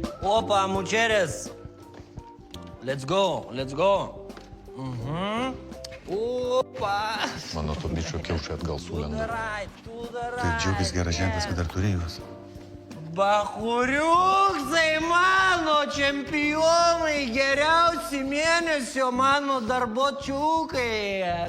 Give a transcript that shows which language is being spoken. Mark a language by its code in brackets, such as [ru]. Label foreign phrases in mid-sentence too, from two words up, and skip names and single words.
[en] opa, mujeres. Let's go. Opa. [lt] Mano to bičio kiaušai atgal sulenda. Tai džiugis geras ženklas, kad dar turi juos. Bachuriuksai mano čempionai, geriausi mėnesio mano darbočiukai.